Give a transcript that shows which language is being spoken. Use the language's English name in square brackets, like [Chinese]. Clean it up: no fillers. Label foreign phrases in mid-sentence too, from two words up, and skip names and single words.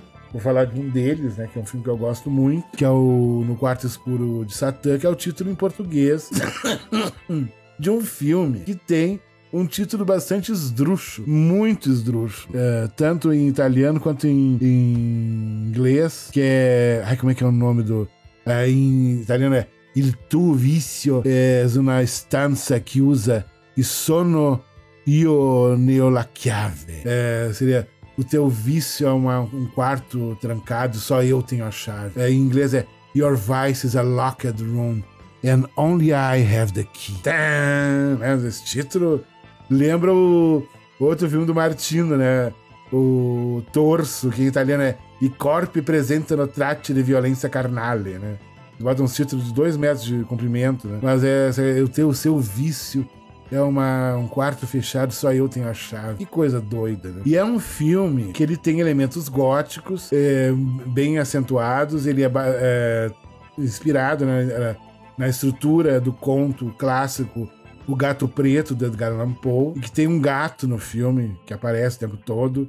[Portuguese] Vou falar de um deles, né, que é um filme que eu gosto muito, que é o No Quarto Escuro de Satã, que é o título em português de um filme que tem um título bastante esdrúxulo, muito esdrúxulo, tanto em italiano quanto em inglês, que é... Ai, como é que é o nome do... em italiano é [Italian] Il tuo vizio è una stanza chiusa e sono io ne ho la chiave. [Portuguese] Seria... O teu vício é um quarto trancado, só eu tenho a chave. Em inglês é [English] Your vice is a locked room and only I have the key. [Portuguese] Esse título lembra o outro filme do Martino, né? O Torso, que em italiano é [Italian] I corpi presentano tratti di violenza carnale, [Portuguese] né? Bota uns títulos de 2 metros de comprimento, né? Mas o seu vício é um quarto fechado, só eu tenho a chave. Que coisa doida, né? E é um filme que ele tem elementos góticos bem acentuados. Ele é inspirado na estrutura do conto clássico O Gato Preto, de Edgar Allan Poe, e que tem um gato no filme que aparece o tempo todo.